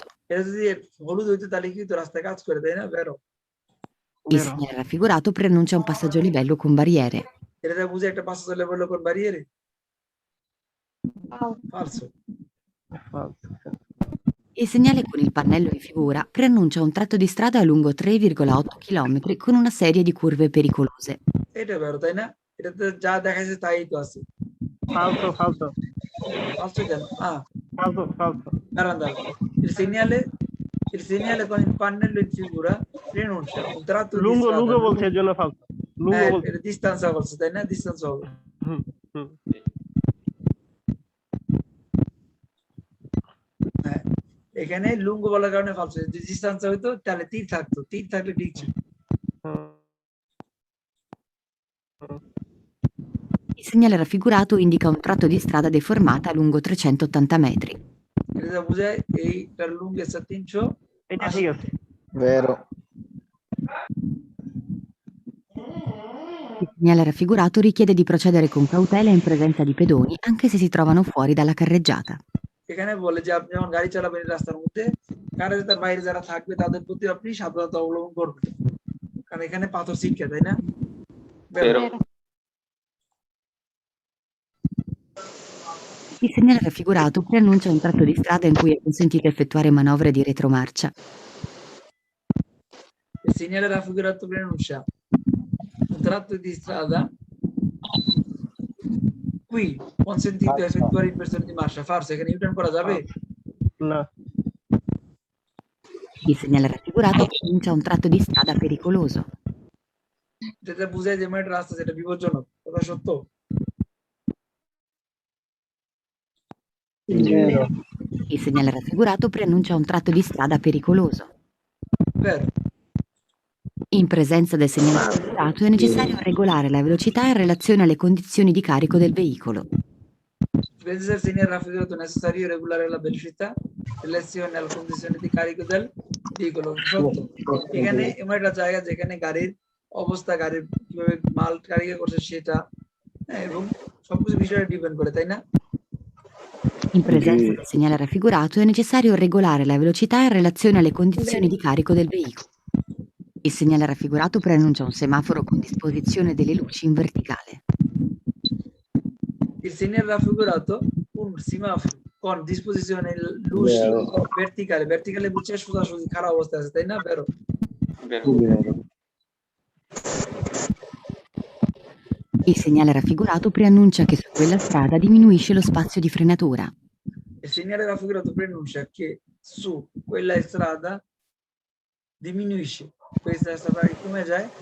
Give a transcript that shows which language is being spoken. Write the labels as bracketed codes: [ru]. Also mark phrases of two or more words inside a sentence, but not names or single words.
[bn] এটা যদি হলুদ হইতো তাহলে কি হতো? রাস্তায় কাজ করে, তাই না? [it] vero? Il Vero. segnale raffigurato preannuncia un passaggio a livello con barriere. [bn] এটা বুঝে একটা [it] passaggio a livello con barriere? Falso. Falso. Il segnale con il pannello in figura preannuncia un tratto di strada lungo 3,8 km con una serie di curve pericolose. [bn] এটা vero, তাই না? এটাতে যা দেখাইছে তাই তো আছে। [it] Falso, falso. [bn] Falso কেন? [it] Falso, falso. Guarda, il segnale con il pannello in figura preannuncia un tratto di Lungo, strada lungo [bn] বলছে এর জন্য falso. Lungo বলছে। এটা distance বলছে, তাই না? distance হবে। হুম, হুম। হ্যাঁ, এখানে লুঙ্গো বলার কারণে falso। যদি distance হইতো তাহলে তীর থাকতো, তীর থাকলে ঠিক ছিল। [it] Il segnale raffigurato indica un tratto di strada deformata lungo 380 metri. [bn] এটা বোঝায় এইটার লুঙ্গের 300। এটা ঠিক আছে। [it] Vero. Il segnale raffigurato richiede di procedere con cautela in presenza di pedoni anche se si trovano fuori dalla carreggiata. [bn] এখানে বলে যে আপনি যখন গাড়ি চালাবেন রাস্তার মধ্যে, কারের বাইরে যারা থাকবে তাদের প্রতি আপনি সাবধানতা অবলম্বন করবেন, কারণ এখানে পাথর ছিটকে, তাই না? [it] Vero. Il segnale raffigurato preannuncia un tratto di strada in cui è consentito effettuare manovre di retromarcia. Il segnale raffigurato preannuncia un tratto di strada qui consentito effettuare inversione di marcia। Falso, [bn] এখানে ইউটার্ন করা যাবে? না। [it] Il segnale raffigurato preannuncia un tratto di strada pericoloso. [bn] যেটা বোঝায় যে একটা রাস্তা যেটা বিপজ্জনক, কথা সত্য? [it] Vero. Il segnale raffigurato preannuncia un tratto di strada pericoloso. Vero. In presenza del segnale raffigurato è necessario regolare la velocità in relazione alle condizioni di carico del veicolo. In presenza del segnale raffigurato è necessario regolare la velocità in relazione alle condizioni di carico del veicolo। [bn] সত্য। এখানে এমন একটা জায়গা যেখানে গাড়ির অবস্থা, গাড়ির কিভাবে মাল গাড়িকে করছে সেটা, এবং সবকিছু বিষয়ে ডিপেন্ড করে, তাই না? [it] In presenza del segnale raffigurato è necessario regolare la velocità in relazione alle condizioni di carico del veicolo. Il segnale raffigurato preannuncia un semaforo con disposizione delle luci in verticale. Il segnale raffigurato un semaforo con disposizione luci verticale, verticale [bn] বুঝছে সোজাসুজি খারাপ অবস্থায় আছে, তাই না? [it] Vero? Vero. Il segnale raffigurato preannuncia che su quella strada diminuisce lo spazio di frenatura. Il segnale raffigurato preannuncia che su quella strada diminuisce, questa strada come যায়?